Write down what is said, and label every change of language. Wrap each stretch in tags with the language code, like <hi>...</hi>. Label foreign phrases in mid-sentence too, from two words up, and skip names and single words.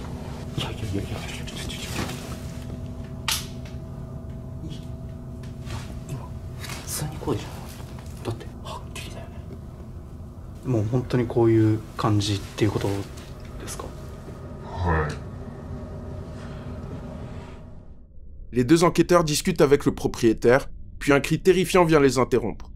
<ja>いや今普通に声じゃん。だってはっきりだよね。もう本当にこういう感じっていうことですか？はい。</ja> <fr>Les deux enquêteurs discutent avec le propriétaire, puis un cri terrifiant vient les interrompre.</fr>